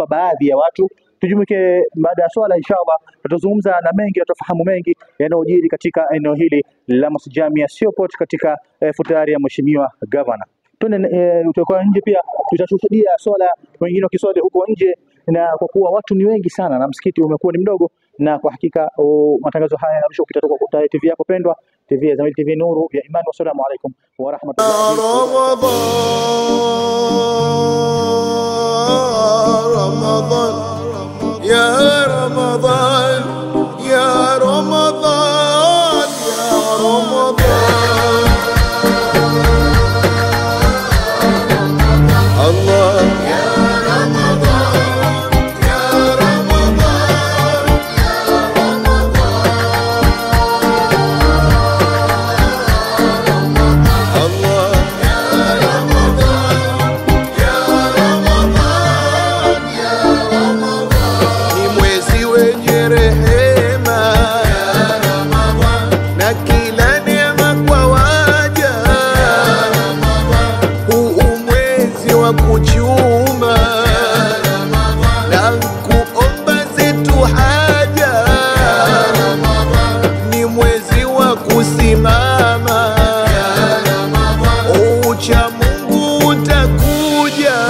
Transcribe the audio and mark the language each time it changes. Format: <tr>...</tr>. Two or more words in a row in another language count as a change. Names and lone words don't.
<sw>Baadhi ya watu tujumuike baada ya swala inshallah, tutazungumza na mengi, tutafahamu mengi yanayojiri katika eneo hili la Masjid Jami Siyoport katika futari ya mheshimiwa governor. Tutakuwa nje pia tutashuhudia swala, wengine wakiswali huko nje, na kwa kuwa watu ni wengi sana na msikiti umekuwa ni mdogo, na kwa hakika matangazo haya yanarusha kutoka kwa TV yako pendwa, TV ya Zamyl TV Nuru ya Imani.</sw> <ar>والسلام عليكم ورحمة الله يا رمضان يا رمضان يا رمضان الله يا رمضان يا رمضان يا رمضان الله يا رمضان يا رمضان يا رمضان</ar> <sw>mwezi wenye rehema na kila neema kwa waja. Huu mwezi wa kuchuma na kuomba zetu haja, ni mwezi wa kusimama ucha Mungu utakuja.</sw>